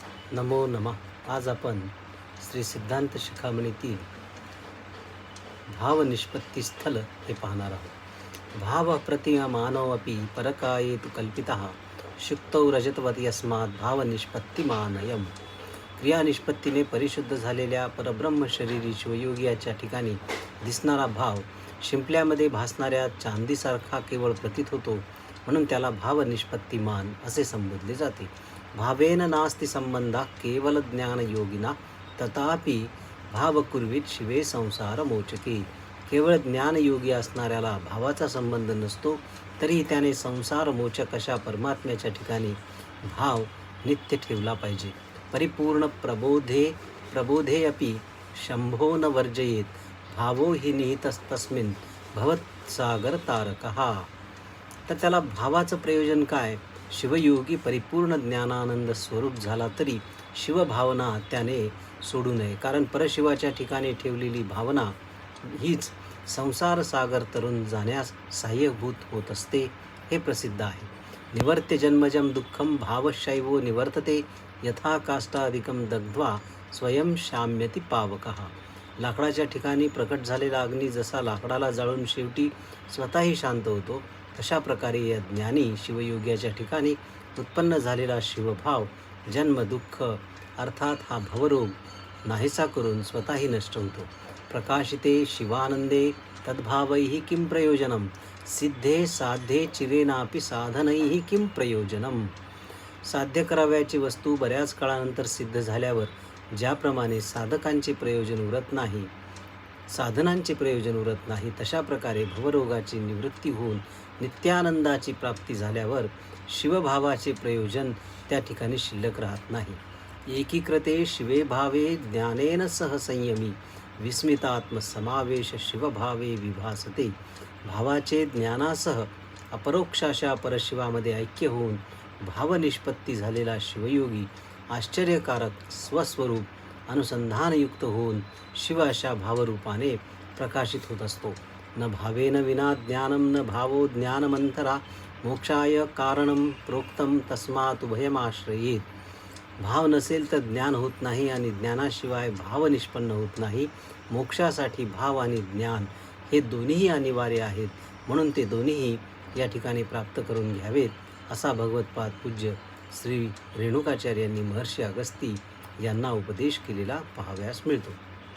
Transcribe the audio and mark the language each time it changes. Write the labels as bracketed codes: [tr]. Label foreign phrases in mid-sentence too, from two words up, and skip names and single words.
[sa] नमो नमः. [mr] आज आपण श्री सिद्धांत शिखामणीतील भाव निष्पत्ती स्थल हे पाहणार आहोत. [sa] भाव प्रतिमानोऽपि परकाये तु कल्पितः शुक्तौ रजतवत यस्मात् भाव निष्पत्तिमानयम्. [mr] क्रिया निष्पत्तीने परिशुद्ध झालेल्या परब्रह्म शरीरी शिवयोगियाच्या ठिकाणी दिसणारा भाव शिंपल्यामध्ये भासणाऱ्या चांदीसारखा केवळ प्रतीत होतो, म्हणून त्याला भाव निष्पत्तिमान असे संबोधले जाते. [sa] भावेन नास्ति संबंधा केवल ज्ञानयोगिना तथापि भाव कुर्वीत शिवे संसार मोचके. [mr] केवळ ज्ञानयोगी असणाऱ्याला भावाचा संबंध नसतो, तरीही त्याने संसार मोचक अशा परमात्म्याच्या ठिकाणी भाव नित्य ठेवला पाहिजे. [sa] परिपूर्ण प्रबोधे अपि शंभो न वर्जयेत भावो हि निहितस्तस्मिन् भवत्सागर तारकः. [mr] तर त्याला भावाचं प्रयोजन काय? शिवयोगी परिपूर्ण ज्ञानानंद स्वरूप झाला तरी शिवभावना त्याने सोडू नये, कारण परशिवाच्या ठिकाणी ठेवलेली भावना हीच संसार सागर तरुण जाण्यास सहाय्यभूत होत असते, हे प्रसिद्ध आहे. [sa] निवर्त्य जन्मजम दुःखम भावशैवो निवर्तते यथा काष्टादिकम दग्ध्वा स्वयं शाम्यति पावकः. [mr] लाकडाच्या ठिकाणी प्रकट झालेला अग्नी जसा लाकडाला जाळून शेवटी स्वतःही शांत होतो, तशा प्रकारे या ज्ञानी शिवयोग्याच्या ठिकाणी उत्पन्न झालेला शिवभाव जन्म दुःख अर्थात हा भवरोग नाहीसा करून स्वतःही नष्ट होतो. [sa] प्रकाशिते शिवानंदे तद्भावैः किं प्रयोजनम सिद्धे साध्ये चिरेनापि साधनैः किं प्रयोजनम. [mr] साध्य करावयाची वस्तू बऱ्याच काळानंतर सिद्ध झाल्यावर ज्याप्रमाणे साधनांचे प्रयोजन उरत नाही, तशा प्रकारे भवरोगाची निवृत्ती होऊन नित्यानंदाची प्राप्ती झाल्यावर शिवभावाचे प्रयोजन त्या ठिकाणी शिल्लक राहत नाही. [sa] एकीकृते शिवे भावे ज्ञानेन सह संयमी विस्मितात्मसमावेश शिवभावे विभासते. [mr] भावाचे ज्ञानासह अपरोक्षाशा परशिवामध्ये ऐक्य होऊन भावनिष्पत्ती झालेला शिवयोगी आश्चर्यकारक स्वस्वरूप अनुसंधानयुक्त होऊन शिव अशा भावरूपाने प्रकाशित होत असतो. [sa] न भावेन विना ज्ञानम न भावो ज्ञानमंतरा मोक्षाय कारणम प्रोक्तम तस्मात् उभयमाश्रयेत. [mr] भाव नसेल तर ज्ञान होत नाही आणि ज्ञानाशिवाय भाव निष्पन्न होत नाही. मोक्षासाठी भाव आणि ज्ञान हे दोन्हीही अनिवार्य आहेत, म्हणून ते दोन्हीही या ठिकाणी प्राप्त करून घ्यावेत, असा भगवत्पाद पूज्य श्री रेणुकाचार्यांनी महर्षी अगस्ती यांना उपदेश केलेला पाहावयास मिळतो.